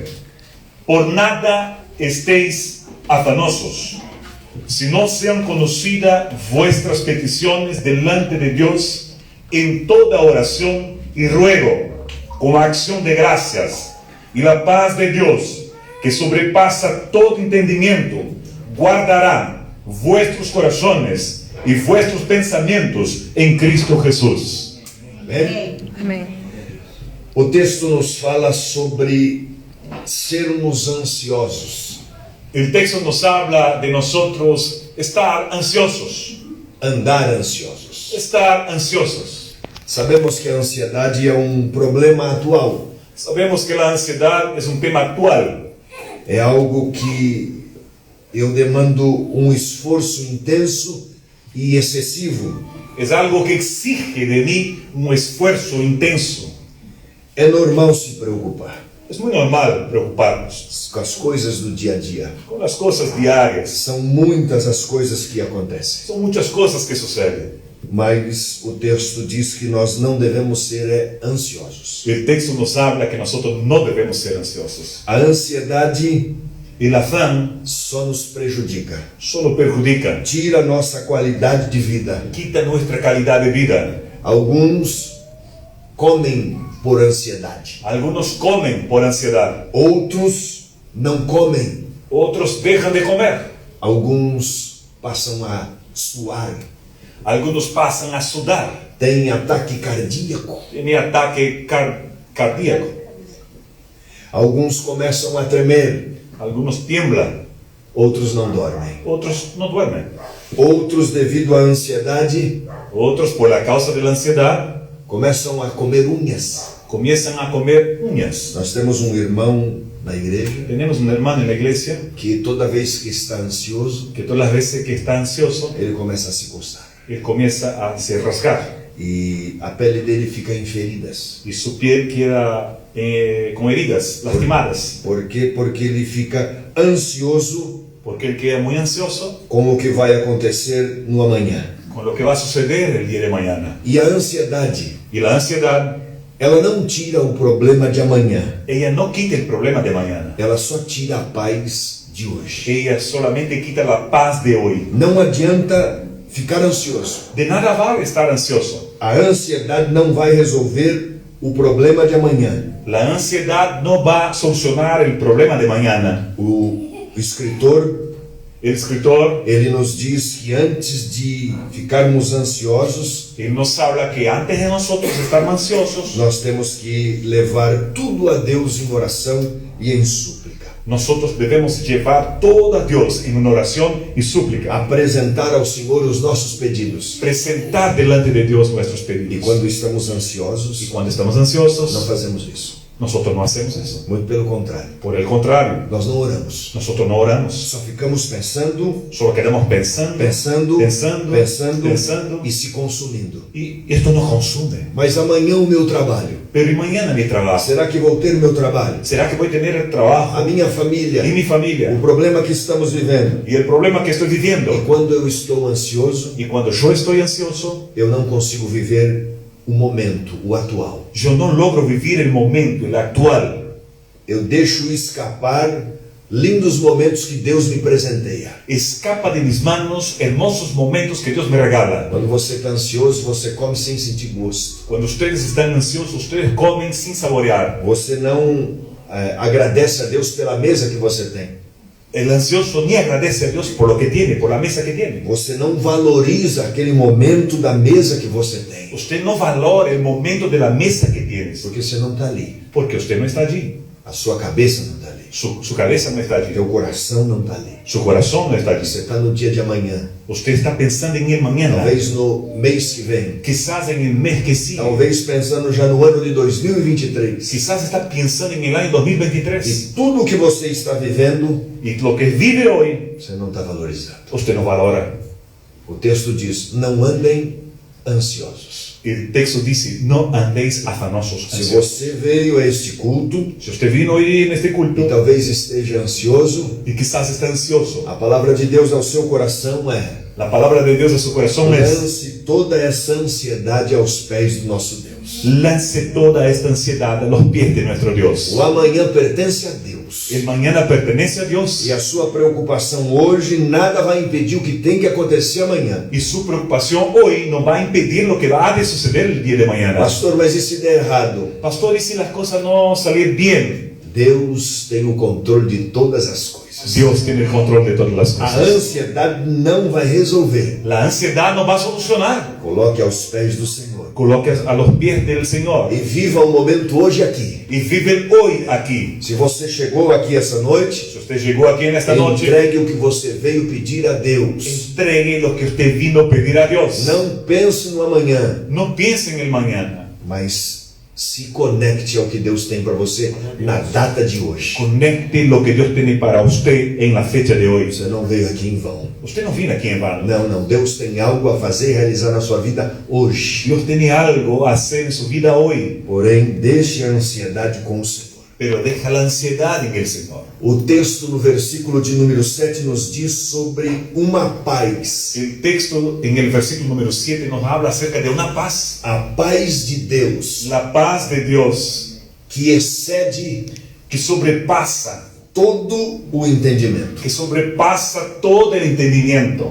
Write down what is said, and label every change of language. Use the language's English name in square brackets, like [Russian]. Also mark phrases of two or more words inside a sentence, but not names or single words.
[Spanish] Por nada estéis afanosos, sino sean conocidas vuestras peticiones delante de Dios en toda oración y ruego, con acción de gracias, y la paz de Dios, que sobrepasa todo entendimiento, guardará vuestros corazones y vuestros pensamientos en Cristo Jesús. [Portuguese] Amém? Amém. O texto nos fala sobre sermos ansiosos, [Spanish] El texto nos habla de nosotros estar ansiosos. andar ansiosos. Estar ansiosos. [Portuguese] Sabemos que a ansiedade é problema atual. [Spanish] Sabemos que la ansiedad es un tema actual. [Portuguese] É algo que eu demando esforço intenso e excessivo. [Spanish] Es algo que exige de mí un esfuerzo intenso. [Portuguese] É normal se preocupar [Spanish] Es muy normal preocuparnos [Portuguese] com as coisas do dia a dia. [Spanish] con las cosas diarias. [Portuguese] São muitas as coisas que acontecem. [Spanish] Son muchas cosas que suceden. [Portuguese] Mas o texto diz que nós não devemos ser ansiosos. [Spanish] El texto nos habla que nosotros no debemos ser ansiosos. [Portuguese] A ansiedade [Spanish] El afán [Portuguese] só nos prejudica. [Spanish] solo perjudica, [Portuguese] Tira nossa qualidade de vida. [Spanish] quita nuestra calidad de vida. [Portuguese] Alguns comem por ansiedade. [Spanish] Algunos comen por ansiedad, [Portuguese] Outros não comem. [Spanish] otros dejan de comer, [Portuguese] Alguns passam a suar. [Spanish] algunos pasan a sudar, [Portuguese] Têm ataque cardíaco. [Spanish] tienen ataque cardíaco, [Portuguese] Alguns começam a tremer. [Spanish] algunos tiemblan, [Portuguese] Outros não dormem. [Spanish] otros no duermen, [Portuguese] Outros, devido à ansiedade, [Spanish] otros por la causa de la ansiedad [Portuguese] começam a comer unhas. [Spanish] comienzan a comer uñas. [Portuguese] Nós temos irmão na igreja [Spanish] Tenemos un hermano en la iglesia [Portuguese] que toda vez que está ansioso, [Spanish] que todas las veces que está ansioso, [Portuguese] ele começa a se coçar. [Spanish] él comienza a se rasgar [Portuguese] E a pele dele fica em feridas. [Spanish] y su piel queda con heridas, lastimadas, [Portuguese] Por quê? Porque ele fica ansioso [Spanish] porque él queda muy ansioso [Portuguese] com o que vai acontecer no amanhã. [Spanish] con lo que va a suceder el día de mañana. [Portuguese] E a ansiedade, [Spanish] Y la ansiedad, [Portuguese] ela não tira o problema de amanhã. [Spanish] ella no quita el problema de mañana. [Portuguese] Ela só tira a paz de hoje. [Spanish] Ella solamente quita la paz de hoy. [Portuguese] Não adianta ficar ansioso. [Spanish] De nada vale estar ansioso. [Portuguese] A ansiedade não vai resolver o problema de amanhã. [Spanish] La ansiedad no va a solucionar el problema de mañana. [Portuguese] O escritor, [Spanish] El escritor, [Portuguese] ele nos diz que antes de ficarmos ansiosos, [Spanish] él nos habla que antes de nosotros estar ansiosos, [Portuguese] nós temos que levar tudo a Deus em oração e em súplica. [Spanish] nosotros debemos llevar todo a Dios en una oración y súplica. [Portuguese] Apresentar ao Senhor os nossos pedidos. [Spanish] Presentar delante de Dios nuestros [Portuguese] E [Spanish] pedidos. [Portuguese] quando estamos [Spanish] Y [Portuguese] ansiosos, [Spanish] cuando estamos ansiosos, [Portuguese] não fazemos isso. [Spanish] nosotros no hacemos eso. [Portuguese] Muito pelo contrário. [Spanish] Por el contrario, [Portuguese] Nós não oramos. [Spanish] nosotros no oramos. [Portuguese] Só ficamos pensando, [Spanish] Solo quedamos pensando, pensando, pensando, pensando pensando. [Portuguese] e se consumindo. [Spanish] Y esto nos consume. [Portuguese] Mas amanhã o meu trabalho. [Spanish] Pero ¿y mañana mi trabajo? [Portuguese] Será que vou ter meu trabalho? [Spanish] ¿Será que voy a tener el [Portuguese] A [Spanish] trabajo [Portuguese] minha família? [Spanish] y mi familia? [Portuguese] O problema que estamos vivendo. [Spanish] Y el problema que estoy viviendo. [Portuguese] E quando eu estou ansioso, [Spanish] Y cuando yo estoy ansioso, [Portuguese] eu não consigo viver o momento, o atual. [Spanish] yo no logro vivir el momento, el actual. [Portuguese] Eu deixo escapar lindos momentos que Deus me presenteia. [Spanish] Escapa de mis manos hermosos momentos que Dios me regala. [Portuguese] Quando você está ansioso, você come sem sentir gosto. [Spanish] Cuando ustedes están ansiosos, ustedes comen sin saborear. [Portuguese] Você não agradece a Deus pela mesa que você tem. [Spanish] El ansioso ni agradece a Dios por lo que tiene, por la mesa que tiene. [Portuguese] Você não valoriza aquele momento da mesa que você tem. [Spanish] Usted no valora el momento de la mesa que tienes, [Portuguese] Porque você não está ali. [Spanish] porque usted no está allí. [Portuguese] A sua cabeça não está ali. [Spanish] Su cabeza no está allí. [Portuguese] Teu coração não está ali. [Spanish] Su corazón no está allí. [Portuguese] Você está no dia de amanhã. [Spanish] Usted está pensando en el mañana. [Portuguese] Talvez no mês que vem. [Spanish] Quizás en el mes que sigue. [Portuguese] Talvez pensando já no ano de 2023. [Spanish] Quizás está pensando en el año 2023. [Portuguese] E tudo que você está vivendo, [Spanish] Y lo que vive hoy, [Portuguese] você não está valorizando. [Spanish] usted no valora. [Portuguese] O texto diz: não andem ansiosos. [Spanish] El texto dice, no andéis afanosos. [Portuguese] Se você veio a este culto [Spanish] Si usted vino hoy en este culto [Portuguese] e talvez esteja ansioso, [Spanish] y quizás está ansioso, [Portuguese] a palavra de Deus ao seu coração é: [Spanish] la palabra de Dios a su corazón es, [Portuguese] lance toda essa ansiedade aos pés do nosso Deus. [Spanish] lance toda esta ansiedad a los pies de nuestro Dios. [Portuguese] O amanhã pertence a Deus. [Spanish] El mañana pertenece a Dios. [Portuguese] E a sua preocupação hoje nada vai impedir o que tem que acontecer amanhã. [Spanish] Y su preocupación hoy no va a impedir lo que va a suceder el día de mañana. [Portuguese] Pastor, mas e se der errado? [Spanish] Pastor, ¿y si las cosas no salir bien? [Portuguese] Deus tem o controle de todas as coisas. [Spanish] Dios tiene el control de todas las [Portuguese] A [Spanish] cosas. [Portuguese] ansiedade não vai resolver. [Spanish] La ansiedad no va a solucionar. [Portuguese] Coloque aos pés do Senhor. [Spanish] Coloque a los pies del Señor [Portuguese] E viva o momento hoje aqui. [Spanish] y vive hoy aquí. [Portuguese] Se você chegou aqui essa noite, [Spanish] Si usted llegó aquí en esta noche, [Portuguese] entregue o que você veio pedir a Deus. [Spanish] entregue lo que usted vino a pedir a Dios. [Portuguese] Não pense no amanhã, [Spanish] No piense en el mañana. [Portuguese] mas se conecte ao que Deus tem para você na data de hoje. [Spanish] Conecte lo que Dios tiene para usted en la fecha de hoy. [Portuguese] Você não veio aqui em vão. [Spanish] Usted no viene aquí en vano. [Portuguese] Não. Deus tem algo a fazer e realizar na sua vida hoje. [Spanish] Dios tiene algo a hacer en su vida hoy, [Portuguese] Porém, deixe a ansiedade com o Senhor. [Spanish] pero deja la ansiedad en el Señor. [Portuguese] O texto no versículo de número 7 nos diz sobre uma paz. [Spanish] El texto en el versículo número 7 nos habla acerca de una paz. [Portuguese] A paz de Deus, [Spanish] La paz de Dios [Portuguese] que excede [Spanish] que sobrepasa, [Portuguese] todo o entendimento. [Spanish] que sobrepasa todo el entendimiento.